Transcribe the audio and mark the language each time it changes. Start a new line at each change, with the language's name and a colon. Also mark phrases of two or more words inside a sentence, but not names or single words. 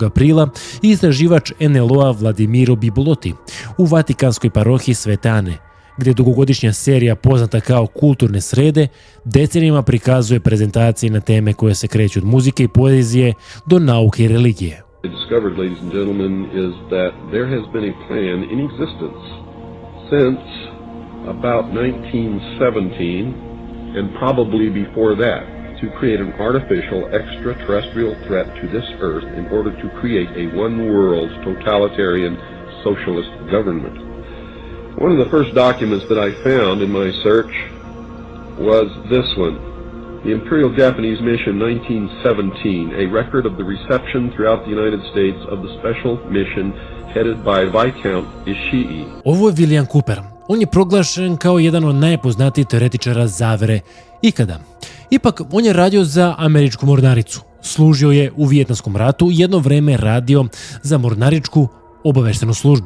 Serbian: aprila istraživač NLO-a Vladimiro Bibolotti u vatikanskoj parohiji Svete Ane, gdje dugogodišnja serija poznata kao Kulturne srede decenijama prikazuje prezentacije na teme koje se kreću od muzike i poezije do nauke i religije.
English: I discovered, ladies and gentlemen, is that there has been a plan in existence since about 1917 and probably before that to create an artificial extraterrestrial threat to this earth in order to create a one-world totalitarian socialist government. One of the first documents that I found in my search was this one, the Imperial Japanese Mission 1917, a record of the reception throughout the United States of the special mission headed by Viscount Ishii.
Serbian: Ovo je William Cooper. On je proglašen kao jedan od najpoznatijih teoretičara zavere ikada. Ipak, on je radio za američku mornaricu. Služio je u Vijetnamskom ratu i jedno vreme radio za mornaričku obaveštenu službu.